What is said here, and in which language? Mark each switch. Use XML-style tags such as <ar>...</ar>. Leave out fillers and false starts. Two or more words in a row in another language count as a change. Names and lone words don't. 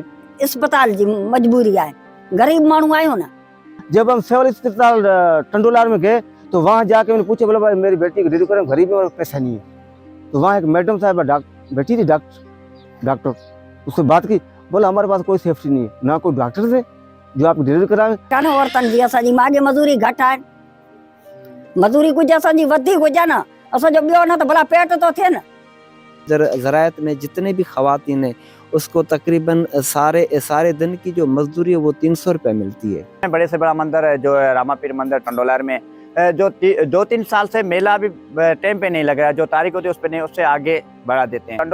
<sd>अस्पताल जी मजबूरी है, गरीब मानू आयो ना।</sd> <ur>جب ہم سول اسپتال ٹنڈولار میں گئے تو وہاں جاکے میں نے پوچھا، بولا بھائی میری بیٹی کو ڈلیوری کریں، غریب میں پیسہ نہیں ہے. تو وہاں ایک میڈم صاحب بیٹھی تھی ڈاکٹر، اس سے بات کی، بولا ہمارے پاس کوئی سیفٹی نہیں ہے، نہ کوئی ڈاکٹر تھے جو آپ ڈلیوری کراوے.</ur> <sd>कानो औरतन जी असांजी मागे मजूरी घट है, मजूरी कुछ असांजी वधी हुजे ना, असां जो ॿियो न त भला पेट तो थे ना।</sd> <ur>زراعت میں جتنے بھی خواتین ہیں اس کو تقریباً سارے دن کی جو مزدوری ہے وہ 300 روپے ملتی ہے. بڑے سے بڑا مندر ہے جو ہے راماپیر مندر ٹنڈولار میں، جو 2-3 سال سے میلہ بھی ٹائم پہ نہیں لگ رہا ہے، جو تاریخ ہوتی ہے اس پر نہیں، اس سے آگے بڑھا دیتے ہیں.</ur>